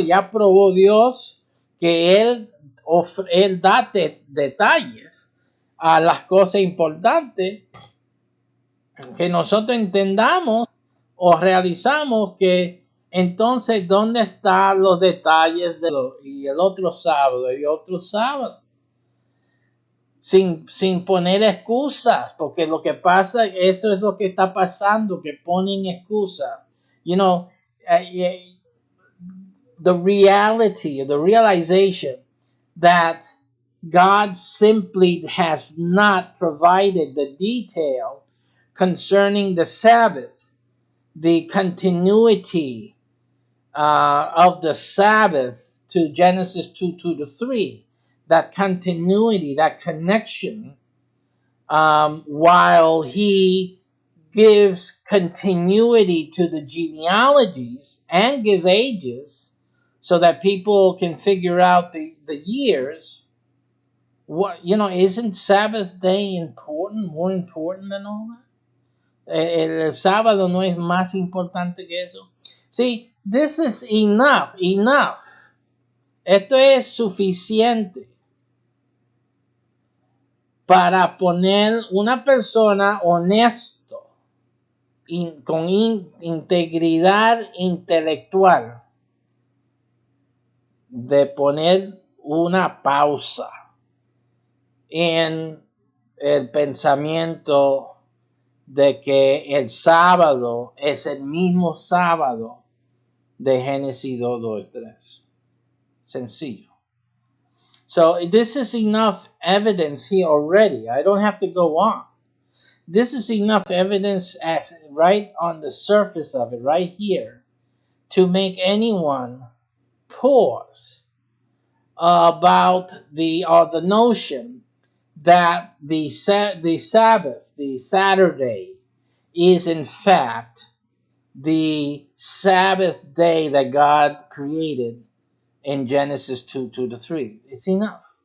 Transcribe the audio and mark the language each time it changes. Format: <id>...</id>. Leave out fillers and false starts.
<es>Ya probó Dios que Él da detalles a las cosas importantes, que nosotros entendamos o realizamos que entonces ¿dónde están los detalles y el otro sábado y otro sábado? Sin poner excusas, porque lo que pasa, eso es lo que está pasando, que ponen excusas.</es> <en>You know, the reality, the realization that God simply has not provided the detail concerning the Sabbath, the continuity of the Sabbath to Genesis 2, 2 to 3, that continuity, that connection, while he gives continuity to the genealogies and gives ages so that people can figure out the years. What, you know, isn't Sabbath day important, more important than all that?</en> <es>El sábado no es más importante que eso.</es> <en>See, this is enough.</en> <es>Esto es suficiente para poner una persona honesto, con integridad intelectual, de poner una pausa en el pensamiento de que el sábado es el mismo sábado de Génesis 2, 2, 3. Sencillo.</es> <en>So this is enough evidence here already. I don't have to go on. This is enough evidence as right on the surface of it, right here, to make anyone pause about the notion that the Sabbath, the Saturday, is in fact the Sabbath day that God created in Genesis 2:2-3. It's enough.</en>